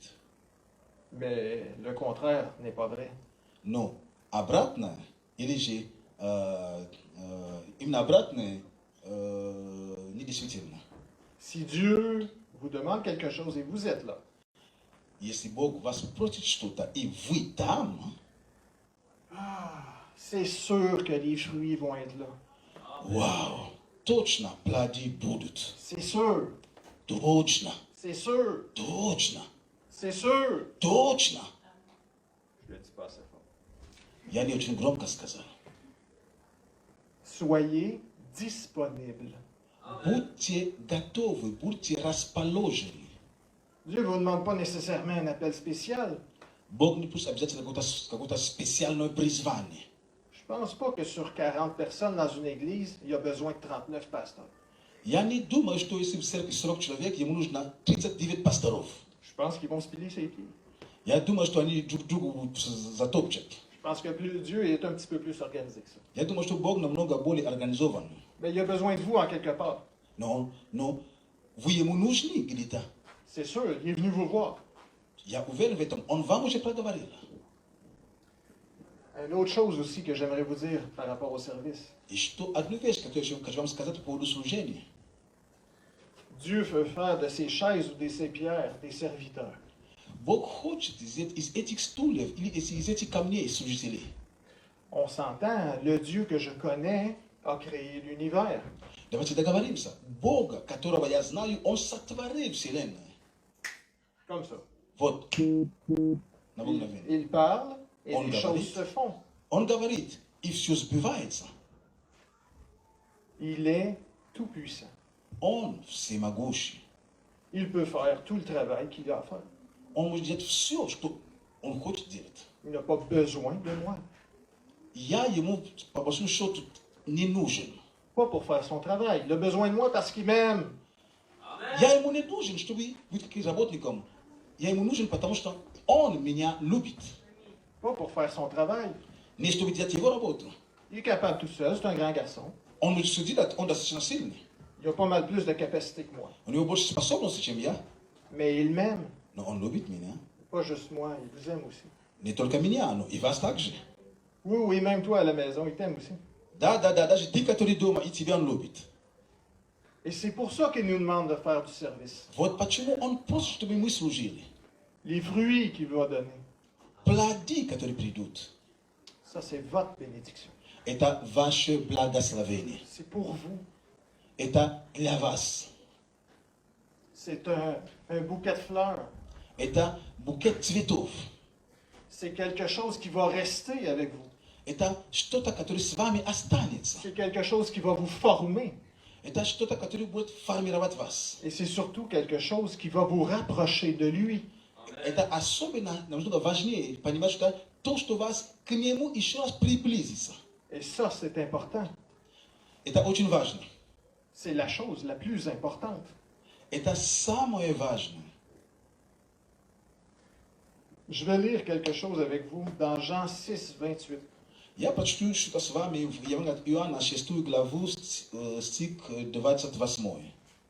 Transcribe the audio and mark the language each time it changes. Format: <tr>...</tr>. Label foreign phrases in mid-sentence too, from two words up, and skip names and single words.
<fr>Mais le contraire n'est pas vrai.</fr> <ru>Но обратно, или же именно обратное, недействительно.</ru> <fr>Si Dieu vous demande quelque chose et vous êtes là,</fr> <ru>Если Бог вас просит что-то, и вы там,</ru> <fr>c'est sûr que les fruits vont être là.</fr> <ru>вау, точно плоды будут.</ru> <fr>C'est sûr,</fr> <ru>Точно,</ru> <fr>c'est sûr,</fr> <ru>точно,</ru> <fr>c'est sûr.</fr> <ru>точно.</ru> <fr>Je le dis pas assez fort.</fr> <ru>Я не очень громко сказал.</ru> <fr>Soyez disponibles.</fr> <ru>Будьте готовы, будьте расположены.</ru> <fr>Dieu ne vous demande pas nécessairement un appel spécial.</fr> <ru>Бог не пусть обязательно какое-то специальное призвание.</ru> <fr>Je ne pense pas que sur 40 personnes dans une église, il y a besoin de 39 pasteurs.</fr> <ru>Я не думаю, что если в церкви 40 человек, ему нужно 39 пасторов.</ru> <fr>Je pense qu'ils vont se piler ses pieds.</fr> <ru>Я думаю, что они друг другу затопчат.</ru> <fr>Je pense que Dieu est un petit peu plus organisé que ça.</fr> <ru>Я думаю, что Бог намного более организован.</ru> <fr>Mais il y a besoin de vous en quelque part.</fr> <ru>Но вы ему нужны где-то.</ru> <fr>C'est sûr, il est venu vous voir.</fr> <ru>Я уверен в этом. Он вам уже проговорил.</ru> <fr>Une autre chose aussi que j'aimerais vous dire par rapport au service.</fr> <ru>И что одну вещь, которую я хочу вам сказать по поводу служения.</ru> <fr>Dieu veut faire de ces chaises ou de ces pierres des serviteurs.</fr> <ru>Бог хочет из этих стульев или из этих камней служителей.</ru> <fr>On s'entend, le Dieu que je connais a créé l'univers.</fr> <ru>Давайте договоримся. Бога, которого я знаю, Он сотворил Вселенную.</ru> <fr>Comme ça.</fr> <ru>Вот. На мгновение.</ru> <fr>Il parle et On les</fr> <ru>говорит.</ru> <fr>choses se font.</fr> <ru>Он говорит, и все сбивается.</ru> <fr>Il est tout-puissant.</fr> <ru>Он всемогущий.</ru> <fr>Il peut faire tout le travail qu'il a à faire.</fr> <ru>Он может делать все, что Он хочет делать.</ru> <fr>Il n'a pas besoin de moi.</fr> <ru>Я ему, по большому счету, не нужен.</ru> <fr>Pas pour faire son travail. Il a besoin de moi parce qu'il m'aime.</fr> <ru>Я ему не нужен, чтобы быть каким работником. Я ему нужен, потому что он меня любит.</ru> <fr>Pas pour faire son travail.</fr> <ru>Не чтобы делать его работу.</ru> <fr>Il est capable tout seul, c'est un grand garçon.</fr> <ru>Он может судить, он достаточно сильный.</ru> <fr>Il a pas mal plus de capacité que moi.</fr> <ru>У него больше способностей, чем я.</ru> <fr>Mais il m'aime.</fr> <ru>Но он любит меня.</ru> <fr>Pas juste moi, il vous aime aussi.</fr> <ru>Не только меня, но и вас также.</ru> <fr>Oui, oui, même toi à la maison, il t'aime aussi.</fr> <ru>Да, даже ты, который дома, и тебя он любит.</ru> <fr>Et c'est pour ça qu'il nous demande de faire du service.</fr> <ru>Вот почему он просит, чтобы мы служили.</ru> <fr>Les fruits qu'il va donner,</fr> <ru>Плоды, которые придут,</ru> <fr>ça c'est votre bénédiction.</fr> <ru>это ваше благословение.</ru> <fr>C'est pour vous.</fr> <ru>Это для вас.</ru> <fr>C'est un bouquet de fleurs.</fr> <ru>Это букет цветов.</ru> <fr>C'est quelque chose qui va rester avec vous.</fr> <ru>Это что-то, которое с вами останется.</ru> <fr>C'est quelque chose qui va vous former.</fr> <ru>Это что-то, которое будет формировать вас.</ru> <fr>Et c'est surtout quelque chose qui va vous rapprocher de lui.</fr> <ru>Это особенно, намного важнее понимать, что то, что вас к нему еще раз приблизится.</ru> <fr>Et ça, c'est important.</fr> <ru>Это очень важно.</ru> <fr>C'est la chose la plus importante.</fr> <ru>Это самое важное.</ru> <fr>Je vais lire quelque chose avec vous dans Jean 6, 28.</fr> <ru>Я прочту что-то с вами в Евангелии от Иоанна, 6 главу, стих 28.</ru>